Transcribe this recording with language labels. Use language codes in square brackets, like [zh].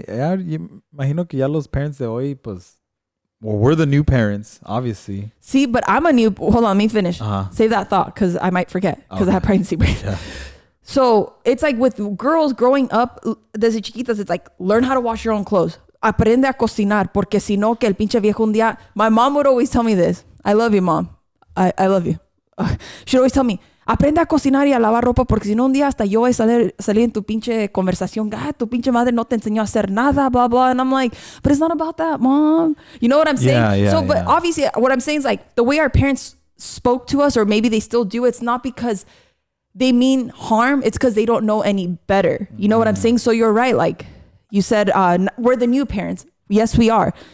[es] Yeah, imagino que ya los parents de hoy, pues, [en] well, we're the new parents, obviously. See, but hold on, let me finish. Save that thought, because I might forget, because I have pregnancy brain. Yeah. So it's like with girls growing up, [es] desde chiquitas, [en] it's like, learn how to wash your own clothes. [es] Aprende a cocinar, porque si no, que el pinche viejo un día. [en] My mom would always tell me this. I love you, mom. I love you. She'd always tell me, [es] aprende a cocinar y a lavar ropa, porque si no un día hasta yo voy a salir en tu pinche conversación. Tu pinche madre no te enseñó a hacer nada, blah, blah. [en] And I'm like, but it's not about that, mom. You know what I'm saying? Yeah, but obviously what I'm saying is, like, the way our parents spoke to us, or maybe they still do, it's not because they mean harm. It's because they don't know any better. You know what I'm saying? So you're right. Like you said, we're the new parents. Yes, we are.